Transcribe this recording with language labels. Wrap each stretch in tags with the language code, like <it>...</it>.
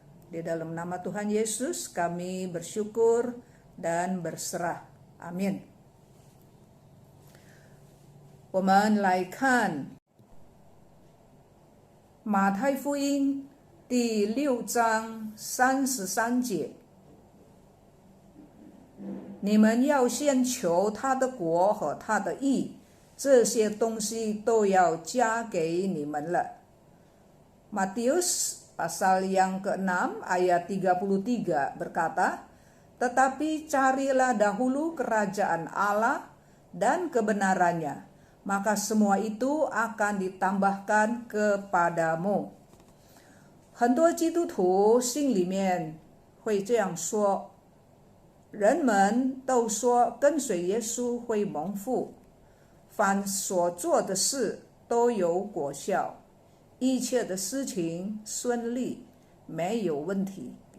<id>Di dalam nama Tuhan Yesus kami bersyukur dan berserah. Amin.</id> <zh>我们来看马太福音第6章33节，你们要先求他的国和他的义，这些东西都要加给你们了。</zh> <id>Matius pasal yang ke-6 ayat 33 berkata, tetapi carilah dahulu kerajaan Allah dan kebenarannya, maka semua itu akan ditambahkan kepadamu。</id> <zh>很多基督徒心里面会这样说，人们都说跟随耶稣会蒙福，凡所做的事都有果效，一切的事情顺利，没有问题。</zh>